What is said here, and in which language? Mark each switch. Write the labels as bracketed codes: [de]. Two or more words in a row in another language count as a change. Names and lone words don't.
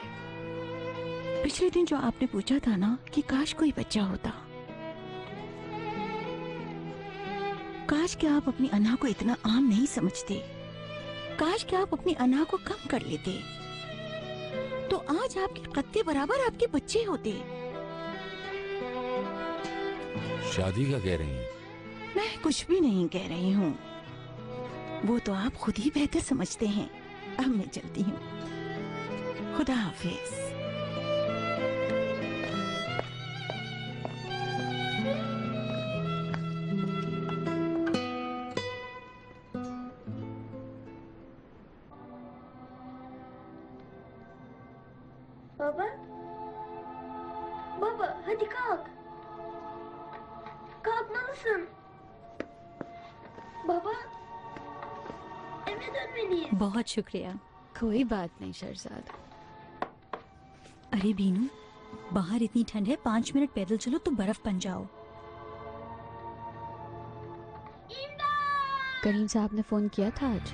[hi] पिछले दिन जो आपने पूछा था ना कि काश कोई बच्चा होता, काश क्या आप अपनी अना को इतना आम नहीं समझते, काश क्या आप अपनी अना को कम कर लेते, तो आज आपके कत्ते बराबर आपके बच्चे होते। शादी का कह रही हैं? मैं कुछ भी नहीं कह रही हूँ, वो तो आप खुद ही बेहतर समझते हैं। अब मैं चलती हूँ, खुदा हाफिज। [tr] Baba? Baba, hadi kalk. Kalkmalısın. [hi] बहुत शुक्रिया। कोई बात नहीं शहजाद। अरे बीनू, बाहर इतनी ठंड है, 5 मिनट पैदल चलो तो बर्फ बन जाओ। करीम साहब ने फोन किया था आज?